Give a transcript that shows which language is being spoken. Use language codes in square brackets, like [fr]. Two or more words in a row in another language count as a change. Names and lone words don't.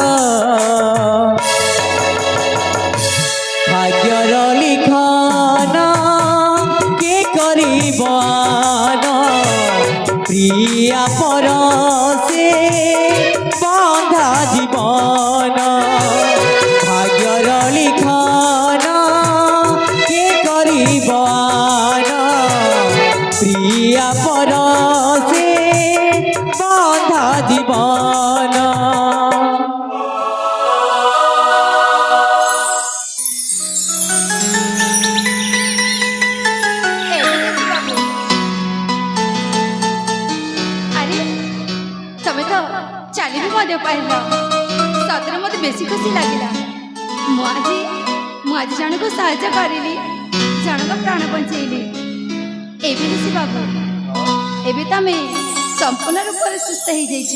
[bn] ভাগ্যর লিখন কে করিব প্রিয়া পরশে বন্ধা জীবন ভাগ্যর লিখন কে করিব প্রিয়া পরশে বন্ধা জীবন [or] ଆରେ ତମେ ତ ଚାଲି ବି ମଧ୍ୟ ପାରିଲ ସତରେ ମୋତେ ବେଶୀ ଖୁସି ଲାଗିଲା ମୁଁ ଆଜି ଜଣକୁ ସାହାଯ୍ୟ କରିଲି ଜଣଙ୍କ ପ୍ରାଣ ବଞ୍ଚେଇଲି ଏବେ ଋଷି ବାବୁ ଏବେ ତମେ ସମ୍ପୂର୍ଣ୍ଣ ରୂପରେ ସୁସ୍ଥ ହେଇଯାଇଛ